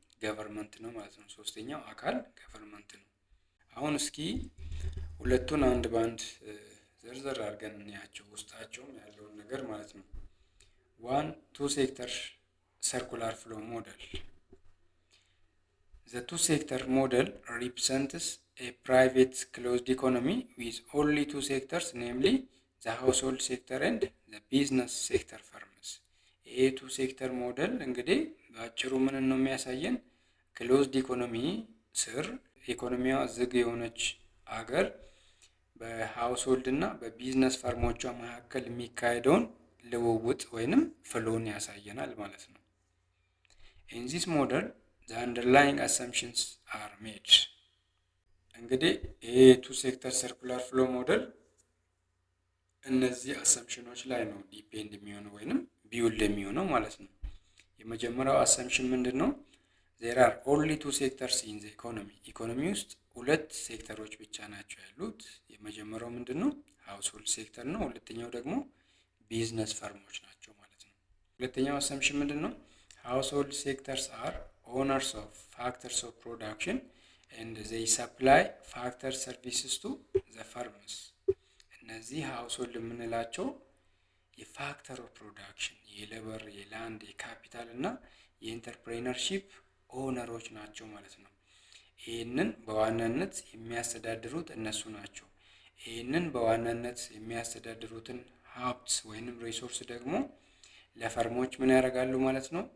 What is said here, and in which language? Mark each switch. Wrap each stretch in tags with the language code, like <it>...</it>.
<am>ገቨርንመንት ነው ማለት ነው። ሶስተኛው አካል ገቨርንመንት ነው። አሁን እስኪ ሁለቱን አንድ በአንድ ዘርዘር አድርገን እንያቸው፣ ውስጣቸውም ያለውን ነገር ማለት ነው። ዋን ቱ ሴክተር</am> <en>circular flow model. The two-sector model represents a private closed economy with only two sectors, namely the household sector and the business sector firms.</en> <am>ይሄ ቱ ሴክተር ሞዴል እንግዲህ በአጭሩ ምን ነው የሚያሳየን? ክሎዝድ ኢኮኖሚ ስር ኢኮኖሚዋ ዝግ የሆነች አገር በሃውስሆልድ እና በቢዝነስ ፈርሞቿ መካከል የሚካሄደውን ልውውጥ ወይንም ፍሎን ያሳየናል ማለት ነው።</am> <en>In this model, the underlying assumptions are made.</en> <am>እንግዲህ ይሄ ቱ ሴክተር ሰርኩላር ፍሎ ሞዴል እነዚህ አሰምፕሽኖች ላይ ነው ዲፔንድ የሚሆነው ወይንም ቢውልድ የሚሆነው ማለት ነው። የመጀመሪያው አሰምፕሽን ምንድን ነው?</am> <en>there are only two sectors in the economy.</en> <am>ኢኮኖሚ ውስጥ ሁለት ሴክተሮች ብቻ ናቸው ያሉት። የመጀመሪያው ምንድን ነው? ሃውስሆልድ ሴክተር ነው። ሁለተኛው ደግሞ ቢዝነስ ፈርሞች ናቸው ማለት ነው። ሁለተኛው አሰምፕሽን ምንድን ነው?</am> <en>Household sectors are owners of factors of production and they supply factor services to the firms.</en> <am>እነዚህ ሃውስሆልድ የምንላቸው የፋክተር ኦፍ ፕሮዳክሽን የሌበር፣ የላንድ፣ የካፒታል እና የኢንተርፕሬነርሺፕ ኦነሮች ናቸው ማለት ነው። ይህንን በዋናነት የሚያስተዳድሩት እነሱ ናቸው። ይህንን በዋናነት የሚያስተዳድሩትን ሀብት ወይንም ሪሶርስ ደግሞ ለፈርሞች ምን ያደርጋሉ ማለት ነው?</am>